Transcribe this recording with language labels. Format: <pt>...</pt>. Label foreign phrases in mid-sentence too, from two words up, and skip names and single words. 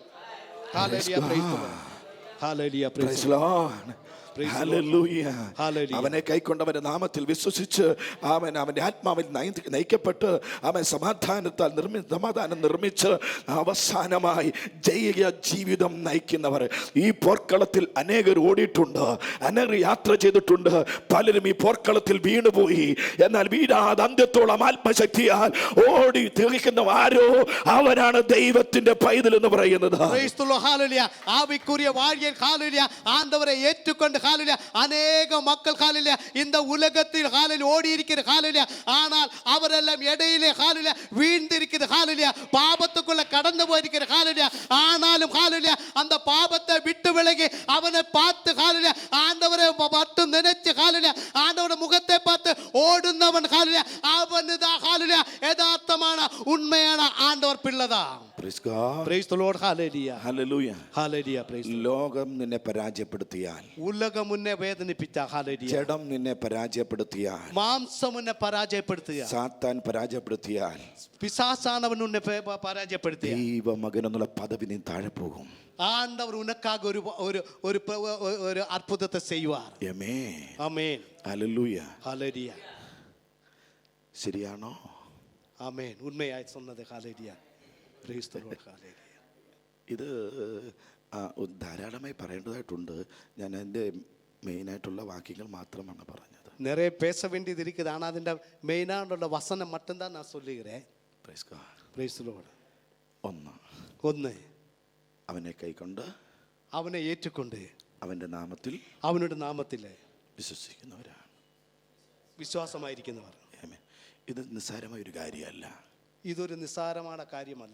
<ml>അവനെ കൈക്കൊണ്ടവന്റെ നാമത്തിൽ വിശ്വസിച്ച് അവന്റെ ആത്മാവിൽ നയിക്കപ്പെട്ട് അവൻ സമാധാനം നിർമ്മിച്ച് അവസാനമായി ജയ ജീവിതം നയിക്കുന്നവർ. ഈ പോർക്കളത്തിൽ അനേകർ ഓടിയിട്ടുണ്ട്, അനേകർ യാത്ര ചെയ്തിട്ടുണ്ട്. പലരും ഈ പോർക്കളത്തിൽ വീണുപോയി. എന്നാൽ വീഴാതെ അന്ത്യത്തോളം ആത്മശക്തിയാൽ ഓടി തികയ്ക്കുന്ന ആരോ അവനാണ് ദൈവത്തിന്റെ പൈതൽ എന്ന് പറയുന്നത്.</ml> <ta>ஆண்டவரை ஏற்றுக்கொண்டு அநேக மக்கள் இந்த உலகத்தில் ஓடி இருக்கிற ஆனால் அவரெல்லாம் இடையிலே வீழ்ந்திருக்கிற பாபத்துக்குள்ள கடந்து போயிருக்கிற ஆனாலும் அந்த பாபத்தை விட்டு விலகி அவனை பார்த்து ஆண்டவரை மட்டும் நினைச்சு ஆண்டவருடைய முகத்தை பார்த்து ஓடுனவன் அவனுதான் யதார்த்தமான உண்மையான ஆண்டவர் பிள்ளைதான்.</ta> <en>Praise God. Praise the Lord. Hallelujah. Hallelujah. Hallelujah. Praise the Lord.</en> <ml>ലോകം നിന്നെ പരാജയപ്പെടുത്തിയാൽ, ഉലകം നിന്നെ വേദനിപ്പിച്ചാൽ, hallelujah, ജഡം നിന്നെ പരാജയപ്പെടുത്തിയാൽ, മാംസം നിന്നെ പരാജയപ്പെടുത്തിയാൽ, സാത്താൻ പരാജയപ്പെടുത്തിയാൽ, പിശാചാനവൻ നിന്നെ പരാജയപ്പെടുത്തിയാൽ, ദൈവമകൻ എന്നുള്ള പദവി നീ താഴെ പോകും.</ml> <ta>ஆண்டவர் உனக்காக ஒரு அற்புதத்தை செய்யுவார்.</ta> <ml>ആമേൻ. ആമേൻ. ഹല്ലേലൂയ. ഹല്ലേലൂയ. ശരിയാണോ? ആമേൻ.</ml> <ta>உண்மையாய் சொன்னது.</ta> <ml>ഹല്ലേലൂയ.</ml> <en>Praise the Lord. Hallelujah.</en> <ml>ഇത് ധാരാളമായി പറയേണ്ടതായിട്ടുണ്ട്. ഞാൻ എൻ്റെ മെയിനായിട്ടുള്ള വാക്യങ്ങൾ മാത്രമാണ് പറഞ്ഞത്.</ml> <ta>நிறைய பேச வேண்டியது இருக்குது. ஆனால்</ta> <ml>അതിൻ്റെ മെയിനായിട്ടുള്ള വസനം</ml> <ta>மட்டும்தான் நான் சொல்லுகிறேன்.</ta> <en>Praise God. Praise the Lord.</en> <ml>ഒന്ന് അവനെ കൈക്കൊണ്ട്, അവനെ ഏറ്റുകൊണ്ട്, അവൻ്റെ നാമത്തിൽ, അവനുടെ നാമത്തിൽ വിശ്വസിക്കുന്നവരാണ്, വിശ്വാസമായിരിക്കുന്നവർ. ഇത് നിസ്സാരമായ ഒരു കാര്യമല്ല. ഇതൊരു നിസ്സാരമായ കാര്യമല്ല.</ml>